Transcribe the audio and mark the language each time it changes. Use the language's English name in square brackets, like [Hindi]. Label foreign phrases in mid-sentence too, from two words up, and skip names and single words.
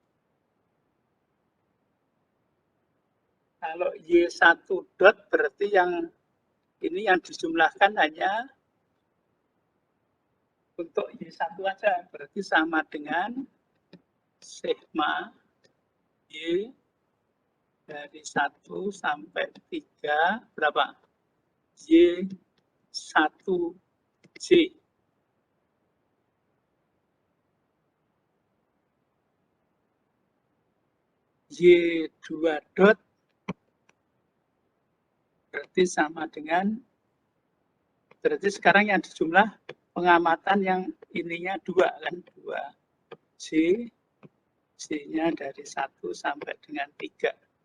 [Indonesian] Kalau Y1 dot berarti yang ini yang dijumlahkan hanya untuk Y1 aja, berarti sama dengan sigma Y dari 1 sampai 3 berapa? Y1J. Y2 dot berarti sama dengan, berarti sekarang yang dijumlah pengamatan yang ininya 2 kan, 2 J, J-nya dari 1 sampai dengan 3.